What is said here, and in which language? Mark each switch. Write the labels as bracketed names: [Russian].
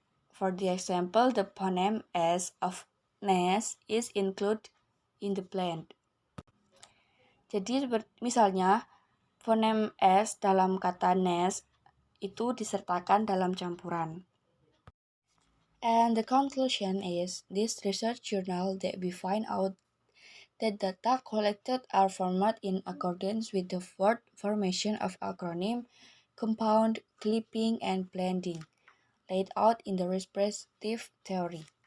[English] For the example, the phoneme S of nest is included in the blend. [Indonesian] Jadi misalnya fonem S dalam kata nest itu disertakan dalam campuran. [English] And the conclusion is, this research journal that we find out that data collected are formatted in accordance with the word formation of acronym, compound, clipping, and blending, laid out in the respective theory.